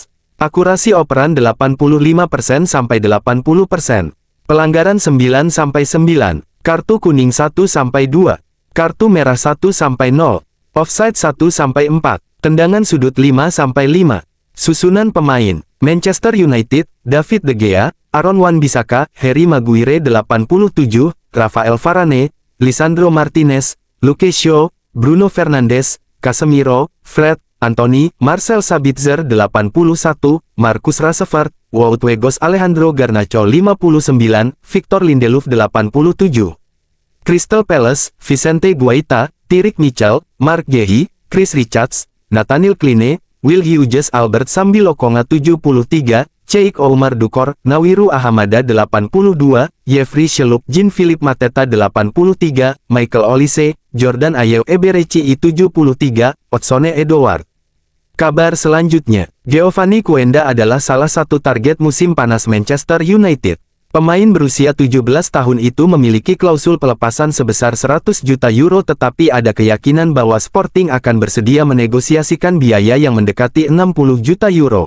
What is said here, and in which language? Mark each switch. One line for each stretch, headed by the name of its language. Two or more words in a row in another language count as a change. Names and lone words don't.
Indonesian: Akurasi operan 85%-80%. Pelanggaran 9-9. Kartu kuning 1-2. Kartu merah 1-0. Offside 1-4. Tendangan sudut 5-5. Susunan pemain. Manchester United, David De Gea, Aaron Wan-Bissaka, Harry Maguire 87, Rafael Varane, Lisandro Martinez, Luke Shaw, Bruno Fernandes, Casemiro, Fred, Anthony, Marcel Sabitzer 81, Marcus Rashford, Wout Weghorst, Alejandro Garnacho 59, Victor Lindelof 87. Crystal Palace, Vicente Guaita, Tyrick Mitchell, Mark Guehi, Chris Richards, Nathaniel Cline, Will Hughes, Albert Sambilokonga 73, Cheikh Oumar Dukor, Nawiru Ahamada 82, Jeffrey Schlupp, Jean-Philippe Mateta 83, Michael Olise, Jordan Ayew Eberechi 73, Odsone Edouard. Kabar selanjutnya, Giovanni Quenda adalah salah satu target musim panas Manchester United. Pemain berusia 17 tahun itu memiliki klausul pelepasan sebesar 100 juta euro, tetapi ada keyakinan bahwa Sporting akan bersedia menegosiasikan biaya yang mendekati 60 juta euro.